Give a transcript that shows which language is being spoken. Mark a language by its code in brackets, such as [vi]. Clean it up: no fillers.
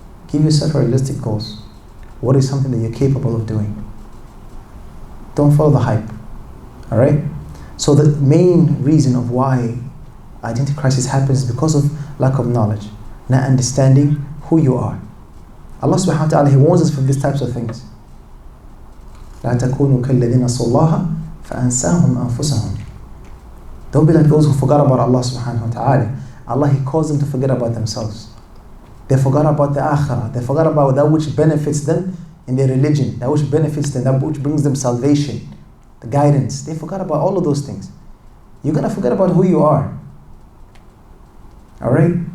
[en] Give yourself realistic goals. What is something that you're capable of doing? Don't follow the hype, all right? So the main reason of why identity crisis happens is because of lack of knowledge, not understanding who you are. Allah subhanahu wa ta'ala, He warns us from these types of things. [ar] لا تكونوا كالذين نسوا الله فأنساهم أنفسهم. [en] Don't be like those who forgot about Allah subhanahu wa ta'ala. Allah, He calls them to forget about themselves. They forgot about the akhirah. They forgot about that which benefits them in their religion, that which benefits them, that which brings them salvation, the guidance. They forgot about all of those things. You're going to forget about who you are. All right?